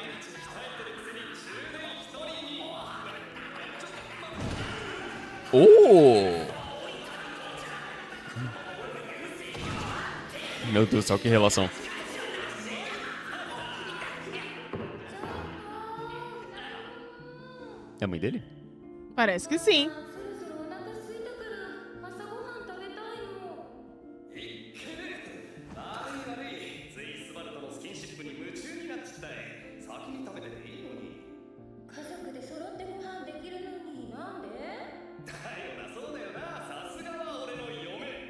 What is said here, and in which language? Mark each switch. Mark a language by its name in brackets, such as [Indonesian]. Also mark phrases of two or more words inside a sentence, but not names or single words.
[Portuguese] Oh! Meu Deus do céu, que relação. É a mãe dele? Parece que sim. [Japanese] そろそろお腹空いたから朝ごはん食べたいの。悪いついスバルとのスキンシップに夢中になっちったい先に食べてていいのに家族で揃ってご飯できるのになんで？だよなそうだよなさすがは俺の嫁